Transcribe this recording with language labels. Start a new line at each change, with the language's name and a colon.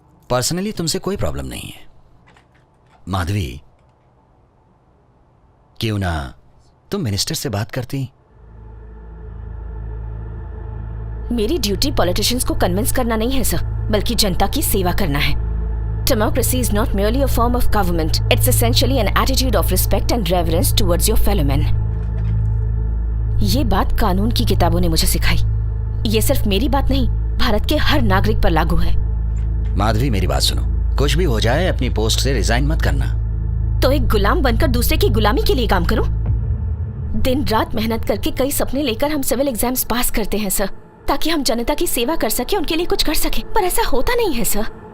Hindi: Personally तुमसे कोई problem नहीं है। माधवी, क्यों ना तुम मिनिस्टर से बात करती? मेरी ड्यूटी पॉलिटिशियंस को कन्विंस करना नहीं है सर, बल्कि जनता की सेवा करना है।
English: Democracy is not merely a form of government. It's essentially an attitude of respect and reverence towards your fellow men.
Hindi: ये बात कानून की किताबों ने मुझे सिखाई। ये सिर्फ मेरी बात नहीं, भारत के हर नागरिक पर लागू है। माधवी, मेरी बात सुनो। कुछ भी हो जाए, अपनी पोस्ट से रिजाइन मत करना। तो एक गुलाम बनकर दूसरे की गुलामी के लिए काम करो? दिन रात मेहनत करके कई सपने लेकर हम सिविल एग्जाम्स पास करते हैं सर, ताकि हम जनता की सेवा कर सके, उनके लिए कुछ कर सके, पर ऐसा होता नहीं है सर।